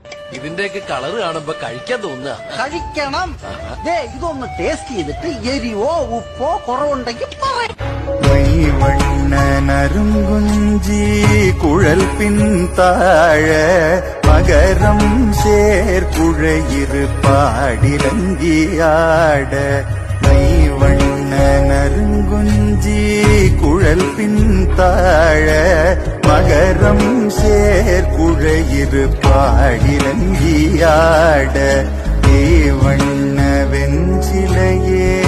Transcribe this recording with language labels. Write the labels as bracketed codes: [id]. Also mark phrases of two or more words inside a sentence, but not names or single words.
[ml] ഇതിന്റെയൊക്കെ കളറ് കാണുമ്പോ കഴിക്കാൻ തോന്നുക. കഴിക്കണം. ഇതൊന്ന് ടേസ്റ്റ് ചെയ്തിട്ട് എരിവോ ഉപ്പോ കുറവുണ്ടെങ്കിൽ പറയാം. [ta] மைவண்ணனருங்குஞ்சி குழல் பின்தாழ மகரம் சேர் குழையிரு பாடிலங்கியாட மைவண்ணனருங்குஞ்சி குழல் பின்தாழ மகரம் சேர் குழையிரு பாடிலங்கியாட தேவண்ண வெஞ்சிலையே